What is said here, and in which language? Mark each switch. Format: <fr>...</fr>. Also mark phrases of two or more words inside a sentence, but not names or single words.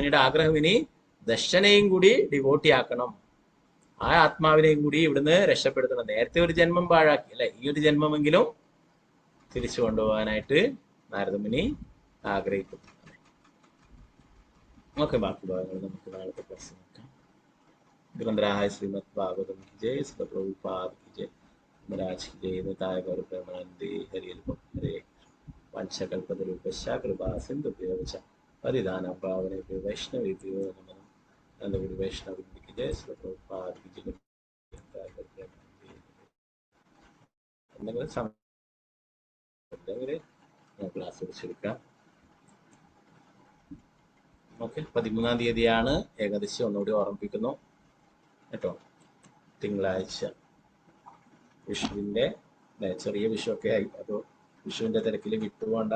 <ml>നാരദമുനിയുടെ ആഗ്രഹം ഇനി ദർശനയും കൂടി ഡിവോട്ടിയാക്കണം, ആ ആത്മാവിനെയും കൂടി ഇവിടുന്ന് രക്ഷപ്പെടുത്തണം. നേരത്തെ ഒരു ജന്മം പാഴാക്കി അല്ലെ, ഈ ഒരു ജന്മമെങ്കിലും തിരിച്ചു കൊണ്ടുപോകാനായിട്ട് നാരദമുനി ആഗ്രഹിക്കുന്നു. ഓക്കെ, ബാക്കി ഭാഗങ്ങൾ നമുക്ക് നാളത്തെ ക്ലാസ് നോക്കാം.</ml> <hi>ഗ്രന്ഥരായ ശ്രീമദ് ഭാഗവതം की जय, श्री प्रभुपाद की जय, महाराज की जय, निताय गौर प्रेमानंदे हरि हरे।</hi> <sa>वंशकल्पतरुभ्यश्च कृपा सिन्धुभ्यो च पतितानां पावनेभ्यो वैष्णवेभ्यो नमः।</sa> <hi>नंदगुरु वैष्णव की जय, श्री प्रभुपाद की जय, निताय गौर प्रेमानंदे हरे।</hi> <ml>ക്ലാസ് പിടിച്ചെടുക്കാം. ഓക്കെ, 13-ാം തീയതിയാണ് ഏകാദശി. ഒന്നുകൂടി ഓർമ്മിപ്പിക്കുന്നു കേട്ടോ. തിങ്കളാഴ്ച വിഷുവിന്റെ ചെറിയ വിഷുവൊക്കെ ആയി, അപ്പോൾ വിഷുവിന്റെ തിരക്കിൽ വിട്ടുപോകണ്ട.</ml>